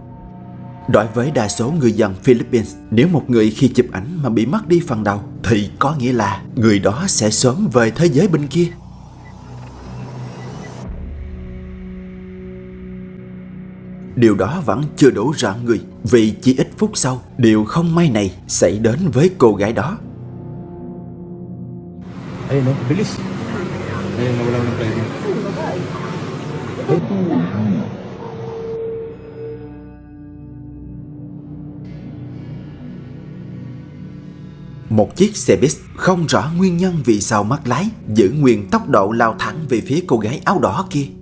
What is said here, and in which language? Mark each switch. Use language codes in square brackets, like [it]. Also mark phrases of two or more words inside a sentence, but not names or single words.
[vi] Đối với đa số người dân Philippines, nếu một người khi chụp ảnh mà bị mất đi phần đầu thì có nghĩa là người đó sẽ sớm về thế giới bên kia. Điều đó vẫn chưa đủ rõ người, vì chỉ ít phút sau, điều không may này xảy đến với cô gái đó. [tl] Ayun no, bilis. Ayun, nawala ng pwede. [vi] Một chiếc xe bus không rõ nguyên nhân vì sao mất lái, giữ nguyên tốc độ lao thẳng về phía cô gái áo đỏ kia.